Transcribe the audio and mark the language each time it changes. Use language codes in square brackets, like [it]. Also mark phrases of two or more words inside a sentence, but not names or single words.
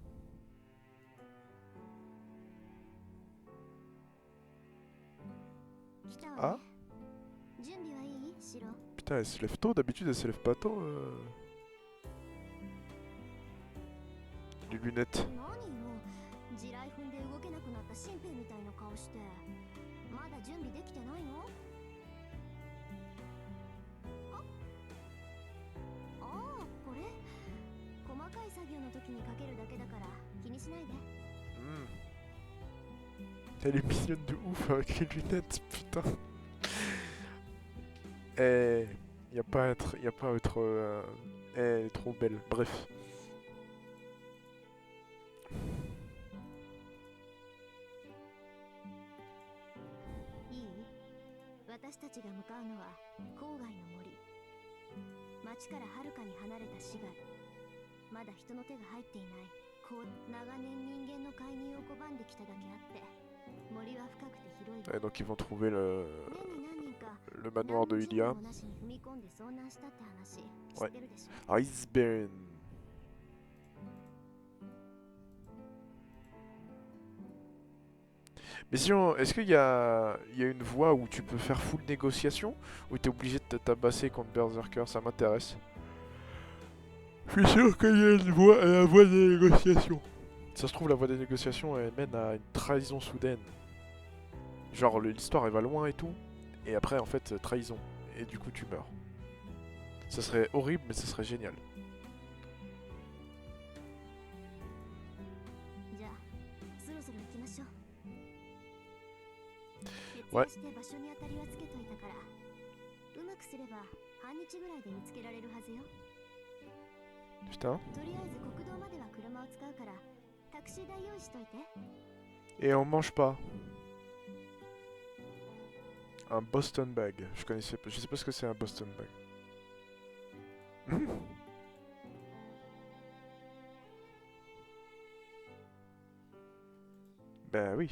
[fr] Ah, putain, elle se lève tôt, d'habitude elle se lève pas tôt. Les lunettes. [ja] 地雷踏んで動けなくなった新兵みたいな顔してまだ準備できてないの？ああ、これ細かい作業の時にかけるだけだから気にしないで。 [fr] Elle est mignonne de ouf avec les lunettes, putain. Eh, y a pas à être, y a pas à être. Elle est trop belle. Bref. [ja] いい？私たちが向かうのは郊外の森。町からはるかに離れた市街。まだ人の手が入っていない。こう長年人間の介入を拒んできただけあって、森は深くて広い。 [fr] Et donc ils vont trouver [ja] 年に何人か [fr] le manoir de [ja] 何の準備 [fr] Ilia. [ja] もなしに踏み込んで遭難したって話知 [fr] Ouais. [ja] ってるでしょ？ [fr] Iceburn. Mais sinon, est-ce qu'il y a une voie où tu peux faire full négociation ou t'es obligé de te tabasser contre Berserker? Ça m'intéresse. Je suis sûr qu'il y a une voie, la voie des négociations. Ça se trouve, la voie des négociations, elle mène à une trahison soudaine. Genre, l'histoire, elle va loin et tout. Et après, en fait, trahison. Et du coup, tu meurs. Ça serait horrible, mais ça serait génial. [ja] じゃあそろそろ行きましょう。徹 [fr] Ouais. [ja] 夜して場所に当たりはつけといたから、うまくすれば半日ぐらいで見つけられるはずよ。 [fr] Putain. [ja] とりあえず国道までは車を使うから、タクシー代用意しといて。 [fr] Et on mange pas. Un Boston Bag. Je connaissais pas. Je sais pas ce que c'est un Boston Bag. Ben oui.